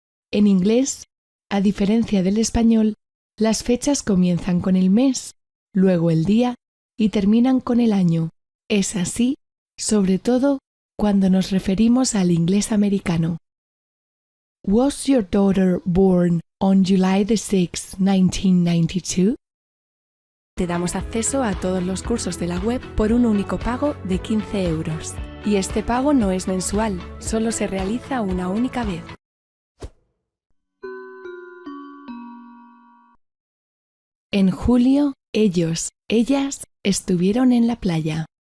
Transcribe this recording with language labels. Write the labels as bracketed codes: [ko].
[es] En inglés, a diferencia del español, las fechas comienzan con el mes, luego el día y terminan con el año. Es así, sobre todo, cuando nos referimos al inglés americano. [en] Was your daughter born on July the 6th, 1992? [es] Te damos acceso a todos los cursos de la web por un único pago de 15 euros. Y este pago no es mensual, solo se realiza una única vez. En julio, ellos, ellas, estuvieron en la playa.